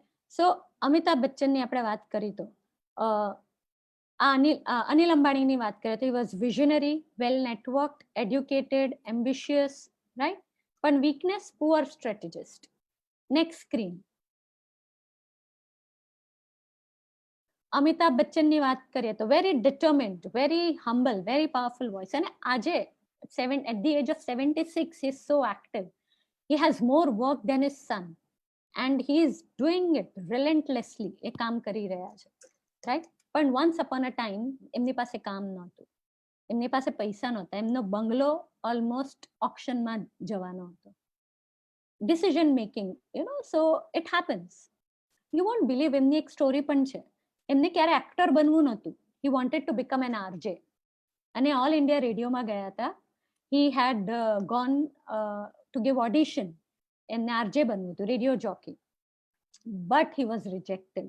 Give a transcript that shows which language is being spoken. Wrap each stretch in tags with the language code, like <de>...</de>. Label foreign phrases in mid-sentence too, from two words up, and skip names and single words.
<gu>સો અમિતાભ બચ્ચનની આપણે વાત કરી તો અનિલ અંબાણીની વાત કરીએ તો</gu> <en>he was visionary, well networked, educated, ambitious, right,</en> <gu>પણ વીકનેસ,</gu> <en>poor strategist. next screen.</en> <gu>અમિતાભ બચ્ચનની વાત કરીએ તો</gu> <en>very determined, very humble, very powerful voice,</en> <gu>અને આજે</gu> <en>at the age of 76 he is so active, he has more work than his son and he is doing it relentlessly.</en> <gu>એ કામ કરી રહ્યા છે, રાઈટ. પણ</gu> <en>once upon a time</en> <gu>એમની પાસે કામ નહોતું, એમની પાસે પૈસા નહોતા, એમનો બંગલો ઓલમોસ્ટ ઓક્શનમાં જવાનો હતો.</gu> <en>decision making, so it happens. you won't believe,</en> <gu>એમની એક સ્ટોરી પણ છે, એમને ક્યારે એક્ટર બનવું નહોતું,</gu> <en>he wanted to become an RJ,</en> <gu>અને ઓલ ઇન્ડિયા રેડિયોમાં ગયા હતા,</gu> <en>he had gone to give audition,</en> <gu>એમને RJ બનવું હતું,</gu> <en>radio jockey, but he was rejected.</en>